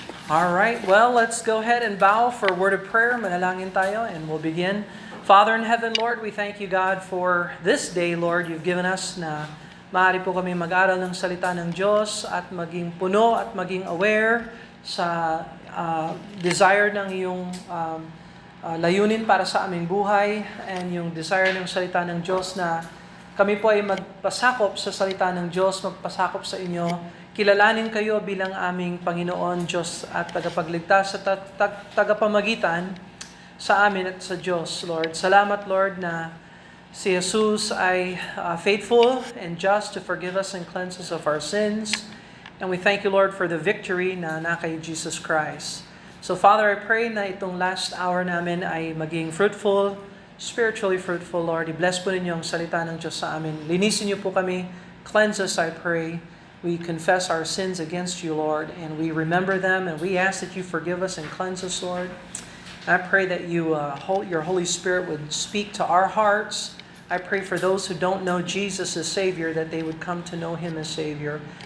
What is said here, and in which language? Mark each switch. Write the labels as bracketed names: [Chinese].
[English] All right, well, let's go ahead and bow for a word of prayer. [Filipino] Manalangin tayo [English] and we'll begin. Father in heaven, Lord, we thank you, God, for this day, Lord, you've given us [Filipino] na maaari po kami mag-aral ng salita ng Diyos at maging puno at maging aware sa desire ng iyong layunin para sa aming buhay and yung desire ng salita ng Diyos na kami po ay magpasakop sa salita ng Diyos, magpasakop sa inyo. Kilalanin kayo bilang aming Panginoon, Diyos at tagapagligtas at tagapamagitan sa amin at sa Diyos, Lord. Salamat, Lord, na si Jesus ay [English] faithful and just to forgive us and cleanse us of our sins. And we thank you, Lord, for the victory na kay Jesus Christ. So, Father, I pray [Filipino] na itong last hour namin ay maging [English] fruitful, spiritually fruitful, Lord. [Filipino] I-bless po ninyo ang salita ng Diyos sa amin. Linisin niyo po kami. [English] Cleanse us, I pray. We confess our sins against you, Lord, and we remember them, and we ask that you forgive us and cleanse us, Lord. I pray that your Holy Spirit would speak to our hearts. I pray for those who don't know Jesus as Savior, that they would come to know Him as Savior.